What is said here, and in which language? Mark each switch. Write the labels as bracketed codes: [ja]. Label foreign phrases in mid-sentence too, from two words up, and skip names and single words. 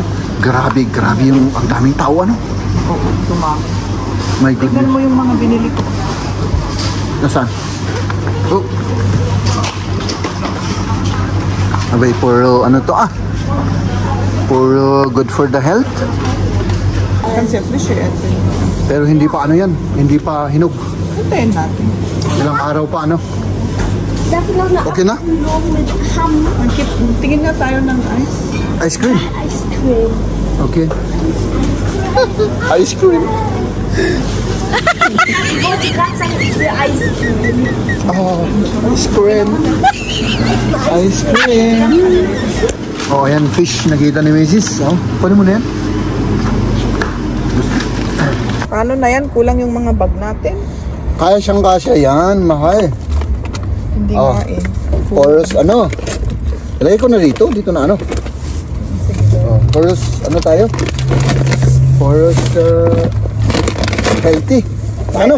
[tl] Grabe yung ang daming tao, Oo, dumami. [en] My [tl] Tignan [en] goodness. [tl] mo yung mga binili ko. Nasaan? Oh. Abay, puro puro [en] good for the health. [tl] Kasi appreciate. Pero hindi pa hindi pa hinog. Hintayin natin. Ilang araw pa [de] Darf ich noch eine [tl] Okay na? [de] Abkühlung mit Hamm? [tl] Tingin na tayo ng ice. [en] Ice cream. Ice cream. Okay. Ice cream. [de] Ich wollte gerade sagen, ich will [en] Ice cream. [de] Oh, ice cream. Ice cream. [tl] Oh, ayan, fish. Nakita ni Mrs. Oh, paano mo na yan? Paano na yan? Kulang yung mga bag natin. Kaya siyang kasya yan, mahal. Hindi Oh. nga eh. Chorus, ano? Ilagay ko na dito. Dito na ano? Oh, chorus, ano tayo? Chorus, healthy. Ano?